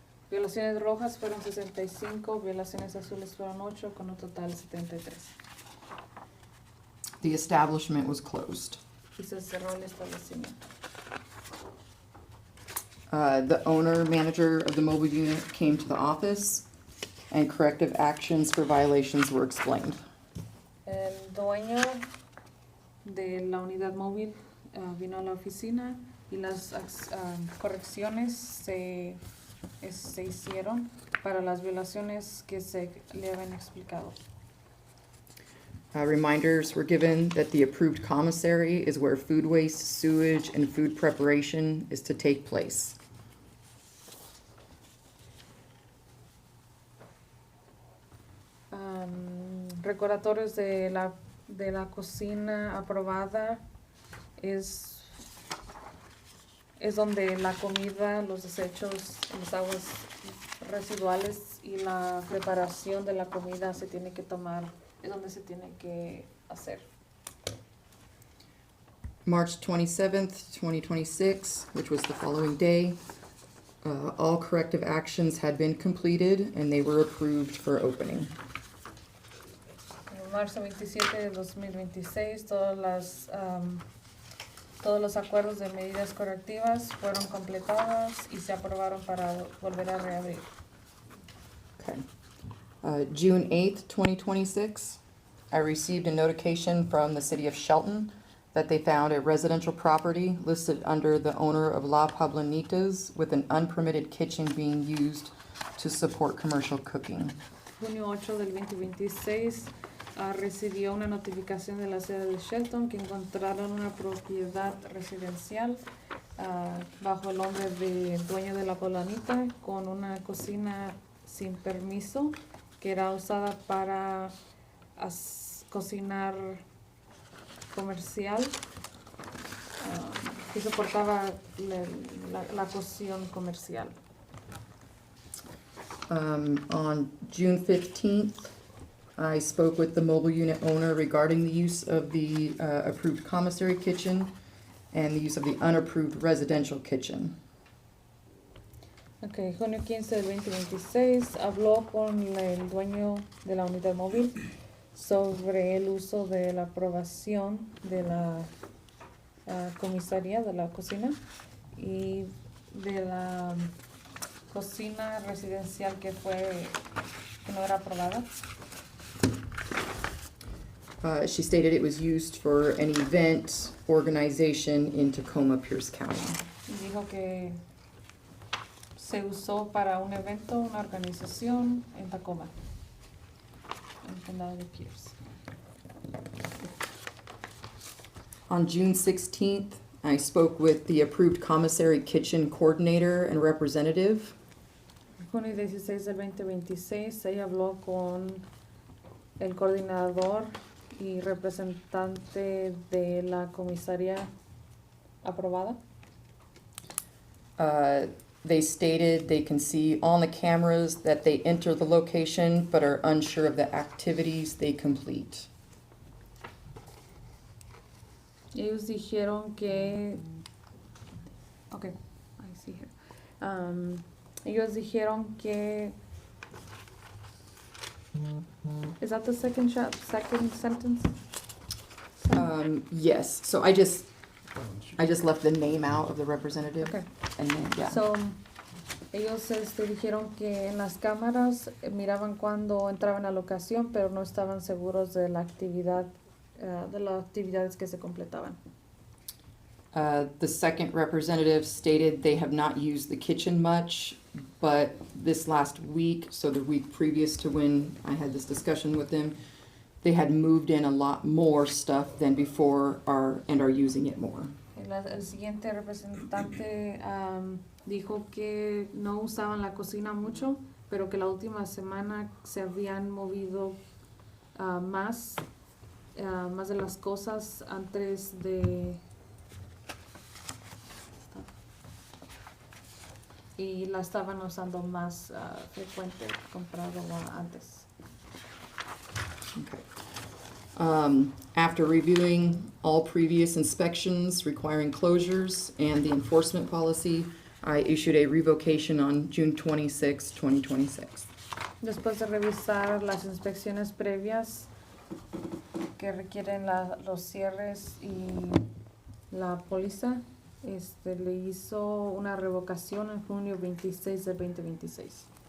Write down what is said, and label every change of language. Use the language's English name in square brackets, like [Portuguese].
[Spanish] Violaciones rojas fueron 65, violaciones azules fueron 8, con un total de 73. [English] The establishment was closed. [Spanish] Y se cerró el establecimiento. [English] The owner, manager of the mobile unit came to the office, and corrective actions for violations were explained. [Spanish] El dueño de la unidad móvil vino a la oficina y las correcciones se hicieron para las violaciones que se le habían explicado. [English] Reminders were given that the approved commissary is where food waste, sewage, and food preparation is to take place. [Spanish] Recordatorios de la cocina aprobada es donde la comida, los desechos, las aguas residuales y la preparación de la comida se tiene que tomar, es donde se tiene que hacer. [English] March 27th, 2026, which was the following day, all corrective actions had been completed and they were approved for opening. [Spanish] Marzo 27 de 2026, todos los acuerdos de medidas correctivas fueron completadas y se aprobaron para volver a reabrir. [English] Okay. June 8th, 2026, I received a notification from the city of Shelton that they found a residential property listed under the owner of La Pablanitas with an unpermitted kitchen being used to support commercial cooking. [Spanish] Junio 8 del 2026, recibió una notificación de la sede de Shelton que encontraron una propiedad residencial bajo el nombre de dueño de la Polanita con una cocina sin permiso que era usada para cocinar comercial, que soportaba la cocción comercial. [English] On June 15th, I spoke with the mobile unit owner regarding the use of the approved commissary kitchen and the use of the unapproved residential kitchen. [Spanish] Okay, junio 15 del 2026 habló con el dueño de la unidad móvil sobre el uso de la aprobación de la comisaría de la cocina y de la cocina residencial que no era aprobada. [English] She stated it was used for an event organization in Tacoma, Pierce County. [Spanish] Y dijo que se usó para un evento, una organización en Tacoma, en el condado de Pierce. [English] On June 16th, I spoke with the approved commissary kitchen coordinator and representative. [Spanish] Junio 16 del 2026, ella habló con el coordinador y representante de la comisaría aprobada. [English] They stated they can see on the cameras that they enter the location but are unsure of the activities they complete. [Spanish] Ellos dijeron que, [English] okay, I see here. [Spanish] Ellos dijeron que, [English] is that the second sentence? Yes, so I just left the name out of the representative. Okay. And then, yeah. [Spanish] So, ellos dijeron que en las cámaras miraban cuando entraban a la locación, pero no estaban seguros de la actividad, de las actividades que se completaban. [English] The second representative stated they have not used the kitchen much, but this last week, so the week previous to when I had this discussion with them, they had moved in a lot more stuff than before and are using it more. [Spanish] El siguiente representante dijo que no usaban la cocina mucho, pero que la última semana se habían movido más de las cosas antes de... y la estaban usando más frecuente comparado a antes. [English] Okay. After reviewing all previous inspections requiring closures and the enforcement policy, I issued a revocation on June 26, 2026. [Spanish] Después de revisar las inspecciones previas que requieren los cierres y la póliza, le hizo una revocación en junio 26 del 2026.